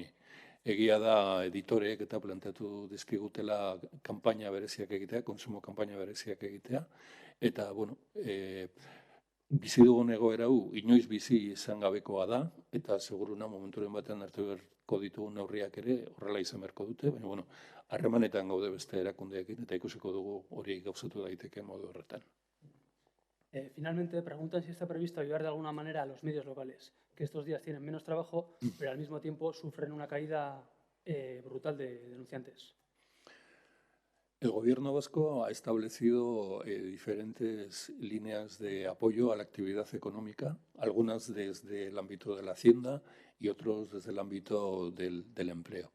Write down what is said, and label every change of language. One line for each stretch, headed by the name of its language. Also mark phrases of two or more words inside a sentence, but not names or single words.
Basque: Egia da editoreek eta planteatu dizkigutela kanpaina bereziak egitea, konsumo kanpaina bereziak egitea, eta bueno, bizi dugun egoera hau inoiz bizi izan gabekoa da, eta seguruna momenturen batean hartu beharko ditugun neurriak ere horrela izan beharko dute, baina bueno, harremanetan gaude beste erakundeekin eta ikusiko dugu hori gauzatu daiteke modu horretan.
Spanish: Finalmente, preguntan si está previsto ayudar de alguna manera a los medios locales, que estos días tienen menos trabajo, pero al mismo tiempo sufren una caída brutal de denunciantes. El Gobierno vasco ha establecido diferentes líneas de apoyo a la actividad económica, algunas desde el ámbito de la Hacienda y otros desde el ámbito del empleo.